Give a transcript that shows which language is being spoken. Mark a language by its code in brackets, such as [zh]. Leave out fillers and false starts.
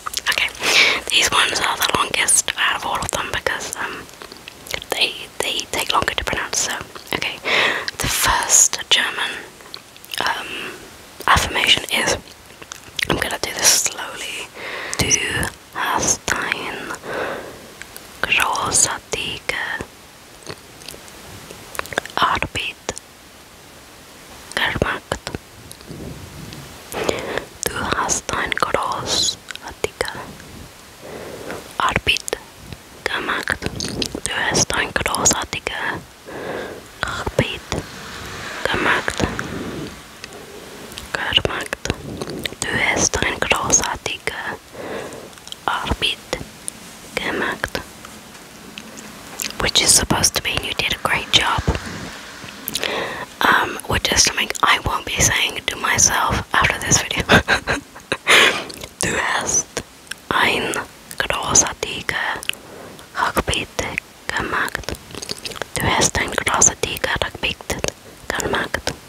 [en] Okay, these ones are the longest out of all of them because they take longer to pronounce. So, okay, the first German affirmation is, I'm gonna do this slowly. [de] Du hast ein großartige Arbeit gemacht. Du hast ein großartige Arbeit gemacht. Du hast ein großartige Arbeit gemacht. Du hast ein großartige Arbeit gemacht. [en] Which is supposed to mean you did a great job. Which is something I won't be saying to myself after this video. [de] Du hast ein großartige Arbeit gemacht. Du hast ein großartige Arbeit gemacht.